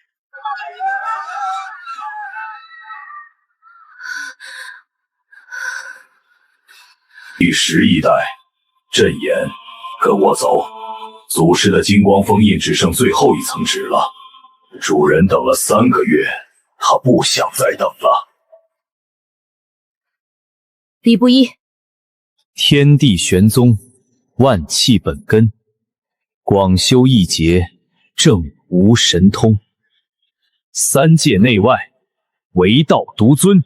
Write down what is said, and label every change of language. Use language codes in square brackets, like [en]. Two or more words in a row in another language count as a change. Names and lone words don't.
[zh] 第11代阵言，跟我走。祖师的金光封印只剩最后一层纸了，主人等了3个月，他不想再等了。礼不一，天地玄宗，万气本根，廣修一劫，正無神通。3界內外，唯道獨尊。